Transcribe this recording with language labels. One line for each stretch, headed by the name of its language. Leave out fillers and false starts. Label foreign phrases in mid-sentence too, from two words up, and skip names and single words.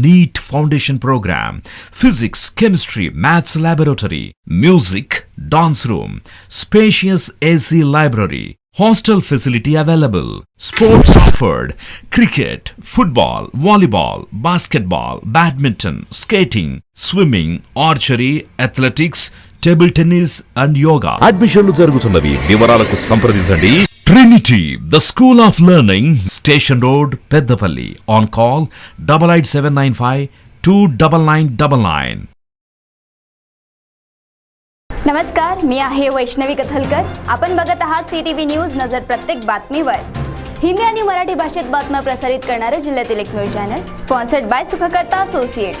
English: NEET Foundation program, physics, chemistry, maths laboratory, music, dance room, spacious AC library, hostel facility available, sports offered: cricket, football, volleyball, basketball, badminton, skating, swimming, archery, athletics, table tennis and yoga
Telugu: అడ్మిషన్లు జరుగుతున్నవి. వివరాలకు సంప్రదించండి. ట్రినిటీ, ద స్కూల్ ఆఫ్ లెర్నింగ్, స్టేషన్ రోడ్, పెద్దపల్లి. ఆన్ కాల్ 8879529999.
Marathi: नमस्कार, मी आहे वैष्णवी कथलकर. आपण बघत आहात CTV न्यूज नजर प्रत्येक बातमीवर. हिंदी आणि मराठी भाषेत बातम्या प्रसारित करणारे जिल्ह्यातील एकमेव चॅनल,
English: sponsored by
Marathi: सुखकर्ता असोसिएट्स.